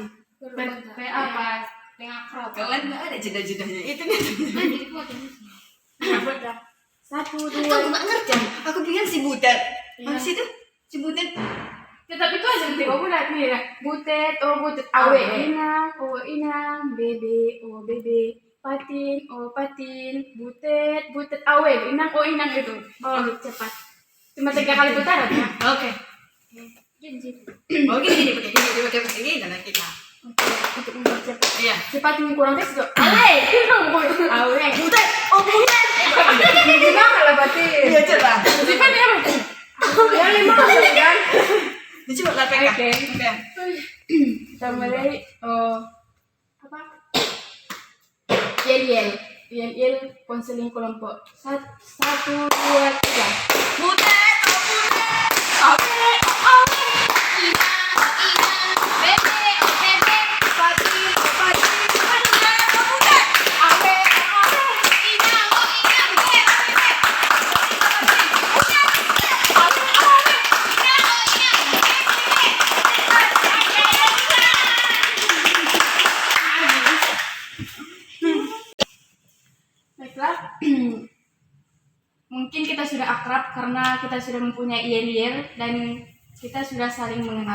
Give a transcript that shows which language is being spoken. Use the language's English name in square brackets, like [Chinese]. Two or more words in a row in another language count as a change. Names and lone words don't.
[Indonesian] apa? Pengakrab. Kalian nggak ada jeda-jedanya. Itu nih. Nanti dibuat ya. Buat dah. 1, 2. Aku nggak ngerti. Aku pikir si Butet. Iya. Apa sih itu? Si Butet. Ya, tapi itu aja nanti aku lihat nih ya. Butet, oh butet. Awe, inang, oh inang. Bebe, oh bebe. Patin, oh patin. Butet, awe, inang, oh inang itu. Oh, cepat. Cuma 3 kali putaran ya. Oke. Gini. Oh gini pakai gini dan kita. Untuk mempercepat. Iya. Cepat yang kurang tes itu. Awe, awe. Butet. Oh Butet. Gimana lah batin? Iya coba. Cepat ya. Yang 5 kan? Coba lah PK. Oke. Kita mulai. Oh, apa? Yel konseling kelompok. 1, 2, 3. Butet. Awe. Inang, bebe, bebe. Patin, patin. Awe, inang, bebe. Baiklah, mungkin kita sudah akrab karena kita sudah mempunyai yel dan kita sudah saling mengenal.